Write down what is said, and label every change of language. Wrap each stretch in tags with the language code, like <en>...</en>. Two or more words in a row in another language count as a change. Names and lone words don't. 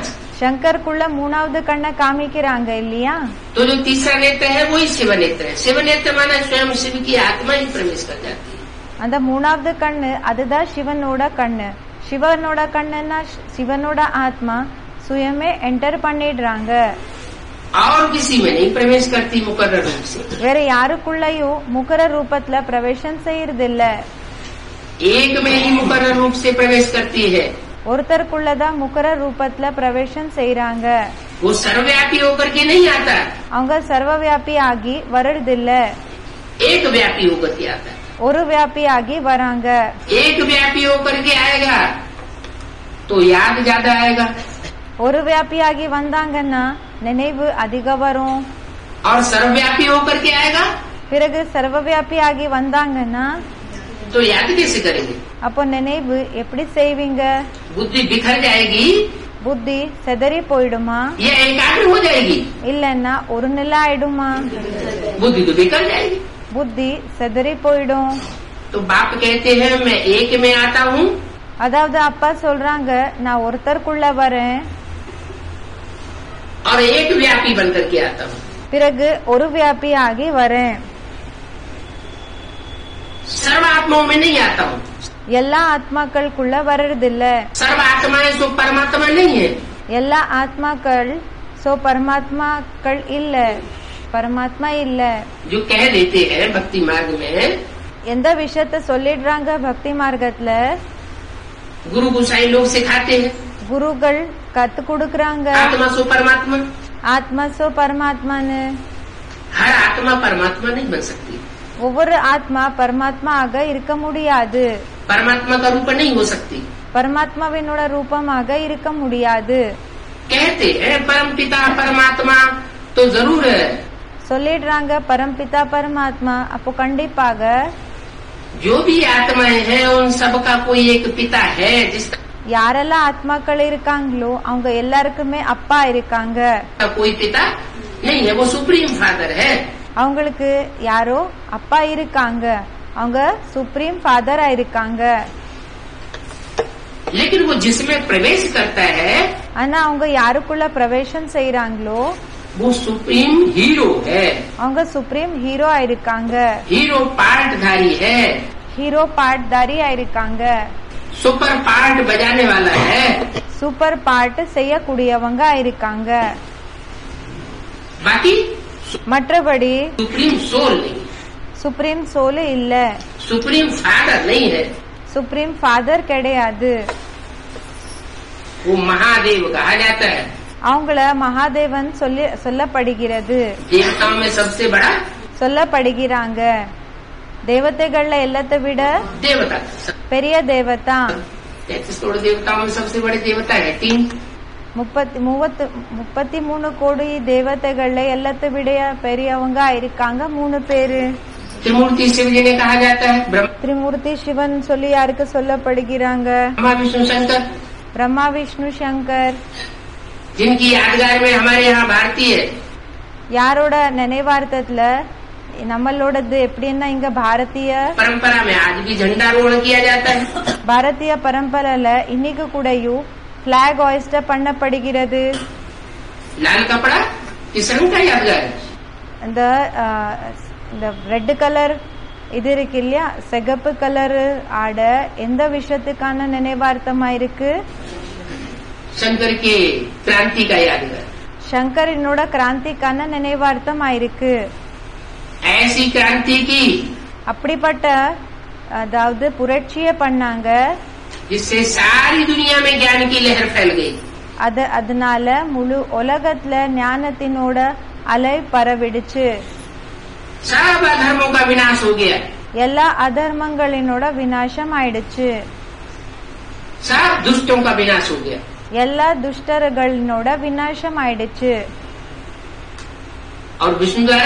<ta>சங்கருக்குள்ள மூணாவது கண்ணை காமிக்கிறாங்க இல்லையா?</ta> <hi>तो जो तीसरा नेत्र है वही शिव नेत्र है। शिव नेत्र माना स्वयं शिव की आत्मा ही प्रवेश कर जाती है।</hi> <ta>அந்த மூணாவது கண்ணு அதுதான் சிவனோட கண்ணு। சிவனோட கண்ணுன்னா சிவனோட ஆத்மா சுயமே என்டர் பண்ணிடுறாங்க।</ta> <hi>और किसी में नहीं प्रवेश करती मुकर्रर रूप से।</hi> <ta>வேற யாருக்குள்ளயும் முகர ரூபத்துல பிரவேசம் செய்யறது இல்ல।</ta> <hi>एक में ही मुकर्रर रूप से प्रवेश करती है।</hi> <ta>ஒருத்தருக்குள்ளதான் முகர ரூபத்துல பிரவேசம் செய்யறாங்க।</ta> <hi>वो सर्वव्यापी होकर के नहीं आता,</hi> <ta>அவங்க சர்வவியாபி ஆகி வர்றது இல்ல,</ta> <hi>एक व्यापी होकर के आता है।</hi> <ta>ஒரு வியாபி ஆகி வராங்க।</ta> <hi>एक व्यापी होकर के आएगा तो याद ज्यादा आएगा,</hi> <ta>ஒரு வியாபி ஆகி வந்தாங்கன்னா நினைவு அதிக வரும்।</ta> <hi>और सर्वव्यापी होकर के आएगा</hi> <ta>பிறகு சர்வவியாபி ஆகி வந்தாங்கன்னா</ta> <hi>तो याद कैसे करेंगे?</hi> <ta>அப்போ நினைவு எப்படி செய்வீங்க?</ta> <hi>बुद्धि बिखर जाएगी</hi> <ta>புத்தி செதறி போயிடுமா,</ta> <hi>या एकाग्र हो जाएगी?</hi> <ta>இல்லன்னா ஒரு நிலை ஆயிடுமா?</ta> <hi>बुद्धि तो बिखर जाएगी।</hi> <ta>புத்தி செதறி போயிடும்.</ta> <hi>तो बाप कहते हैं मैं एक में आता हूँ,</hi> <ta>அதாவது அப்பா சொல்றாங்க நான் ஒருத்தருக்குள்ள வரேன்,</ta> <hi>और एक व्यापी बनकर के आता हूँ.</hi> <ta>பிறகு ஒரு வியாபி ஆகி வரேன்.</ta> <hi>सर्व आत्माओं में नहीं आता हूँ.</hi> <ta>எல்லா ஆத்மாக்களுக்குள்ள வர்றதில்ல.</ta> <hi>सर्व आत्माएं सो परमात्मा नहीं है.</hi> <ta>எல்லா ஆத்மாக்கள் சோ பரமாத்மாக்கள் இல்ல, பரமாத்மா இல்ல.</ta> <hi>जो कह देते हैं भक्ति मार्ग में,</hi> <ta>எந்த விஷயத்த சொல்லிடுறாங்க பக்தி மார்க்கத்துல,</ta> <hi>गुरु गोसाई लोग सिखाते हैं</hi> <ta>குருகள் கத்து கொடுக்கறாங்க</ta> <hi>आत्मा सो परमात्मा.</hi> <ta>ஆத்மா சோ பரமாத்மான்னு.</ta> <hi>हर आत्मा परमात्मा नहीं बन सकती.</hi> <ta>ஒவ்வொரு ஆத்மா பரமாத்மா ஆக இருக்க முடியாது,</ta> <hi>परमात्मा का रूप नहीं हो सकती.</hi> <ta>பரமாத்மாவினோட ரூபமாக இருக்க முடியாது.</ta> <hi>कहते हैं परम पिता परमात्मा, तो जरूर है.</hi> <ta>சொல்லிடுறாங்க பரம்பிதா பரமாத்மா, அப்போ கண்டிப்பாக</ta> <hi>जो भी आत्माएं हैं उन सबका कोई एक पिता है जिसका</hi> <ta>யாரெல்லாம் ஆத்மாக்கள் இருக்காங்களோ அவங்க எல்லாருக்குமே அப்பா இருக்காங்க.</ta> <hi>कोई पिता नहीं है, वो</hi> <en>supreme father</en> <hi>है.</hi> <ta>அவங்களுக்கு யாரோ அப்பா இருக்காங்க, அவங்க</ta> <en>supreme fathera</en> <ta>இருக்காங்க.</ta> <hi>लेकिन वो जिसमें प्रवेश करता है</hi> <ta>ஆனா அவங்க யாருக்குள்ள பிரவேசம் செய்யறாங்களோ</ta> <hi>वो</hi> <en>supreme hero</en> <hi>है.</hi> <ta>அவங்க</ta> <en>supreme hero</en> <ta>இருக்காங்க,</ta> <hi>हीरो पार्टधारी है,</hi> <ta>ஹீரோ பார்ட்தாரி இருக்காங்க,</ta> <en>super part</en> <hi>बजाने वाला है.</hi> <en>super part</en> <ta>செய்யக்கூடியவங்க இருக்காங்க.</ta> <hi>बाकी</hi> <ta>மற்றபடி</ta> <en>supreme soul</en> <hi>नहीं,</hi> <en>supreme soul</en> <ta>இல்ல,</ta> <en>supreme father</en> <hi>नहीं है.</hi> <en>supreme father</en> <ta>கிடையாது.</ta> <hi>वो महादेव कहा जाता है.</hi> <ta>அவங்கள மகாதேவன் சொல்லப்படுகிறது,</ta> <hi>देवताओं में सबसे बड़ा</hi> <ta>சொல்லப்படுகிறாங்க. தேவதைகள்ல எல்லாத்தை விட</ta> <hi>देवता.</hi> <ta>பெரிய தேவதா.</ta> <hi>33 करोड़ देवताओं में सबसे बड़े देवता है 3.</hi> <ta>33 கோடி தேவதைகள்ல எல்லாத்தை விட பெரியவங்க இருக்காங்க 3 பேரு.</ta> <hi>त्रिमूर्ति शिव जी ने कहा जाता है.</hi> <ta>திரிமூர்த்தி சிவன் சொல்லி யாருக்கு சொல்லப்படுகிறாங்க?</ta> <hi>ब्रह्मा विष्णु शंकर.</hi> <ta>பிரம்மா விஷ்ணு சங்கர்.</ta> <hi>जिनकी यादगार में हमारे यहाँ भारतीय</hi> <ta>யாரோட நினைவார்த்தத்துல நம்மளோடது எப்படின்னா இங்க பாரதிய</ta> <hi>परंपरा में आज भी झंडारोहण किया जाता है.</hi> <ta>பாரதிய பரம்பரையில இன்னைக்கு கூடயும்</ta> <en>flag hoist</en> <ta>பண்ணப்படுகிறது.</ta> <hi>लाल कपड़ा किस रंग का यादगार है?</hi> <ta>இந்த</ta> <en>red color</en> <ta>இது இருக்கு இல்லையா, சிகப்பு கலர் ஆட எந்த விஷயத்துக்கான நினைவார்த்தமா இருக்கு?</ta> <hi>शंकर के क्रांति का यादगार.</hi> <ta>சங்கரினோட கிராந்திக்கான நினைவார்த்தமா இருக்கு.</ta> <hi>ऐसी क्रांति की</hi> <ta>அப்படிப்பட்ட அதாவது புரட்சியை பண்ணாங்க,</ta> <hi>जिससे सारी दुनिया में ज्ञान की लहर फैल गई.</hi> <ta>அதனால முழு உலகத்துல ஞானத்தினோட அலை பரவிடுச்சு.</ta> <hi>सब अधर्मों का विनाश हो गया.</hi> <ta>எல்லா அதர்மங்களினோட விநாசம் ஆயிடுச்சு.</ta> <hi>सब दुष्टों का विनाश हो गया.</hi> <ta>எல்லா துஷ்டர்களினோட விநாசம் ஆயிடுச்சு.</ta> <hi>और विष्णु द्वारा</hi>